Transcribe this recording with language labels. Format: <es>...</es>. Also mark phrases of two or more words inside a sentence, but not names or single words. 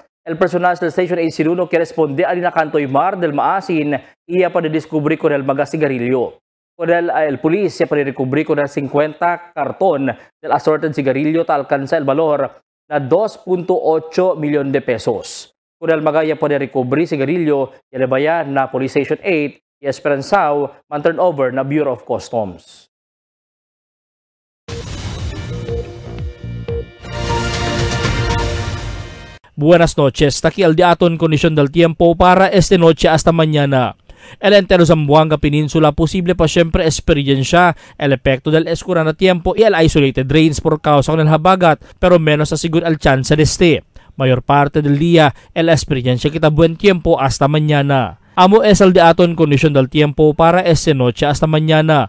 <cbk>El personal del Station AC1 que responde alina Cantoy Mar del Maasin, iya pa didiscubri con el mga sigarilyo. Con el pulis, siya pa didiscubri con el 50 karton del assorted sigarilyo ta alcanza el valor na 2.8 milyon de pesos. Con el mga iya pa didiscubri sigarilyo, yalabaya na Police Station 8, Esperanzao, man-turn over na Bureau of Customs. Buenas noches, taki al diaton kondisyon del tiempo para esta noche hasta mañana. El entero Zamboanga Peninsula posible pa siempre experiencia el epekto del escura na tiempo y el</cbk> <en>isolated rains</en> <cbk>por causa ng habagat pero menos asiguro el chance de este. Mayor parte del día el experiencia kita buen tiempo hasta mañana. Amo es el diaton kondisyon del tiempo para esta noche hasta mañana.</cbk>